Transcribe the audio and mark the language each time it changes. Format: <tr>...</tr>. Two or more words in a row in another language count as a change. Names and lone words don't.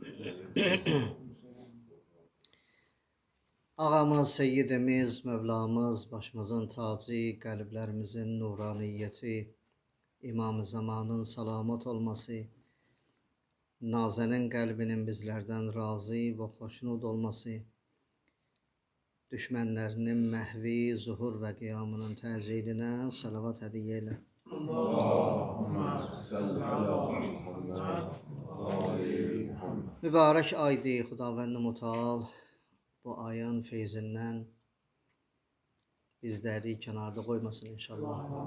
<tr>Ağamız, seyyidimiz, Mevlamız, başımızın tacı, kalplerimizin nuraniyeti, İmam-ı Zamanın salamat olması, Nazenin kalbinin bizlerden razı ve hoşnut olması,</tr> <az>düşmənlərinin məhvi, zuhur və qiyamının təcilinə salavat hədiyyə elə.</az> <ar>اللهم صل على محمد وآل محمد.</ar> <az>Mübarək aydı Xudavənd Mutal bu ayın feyzindən bizləri kənarda qoymasın inşallah.</az>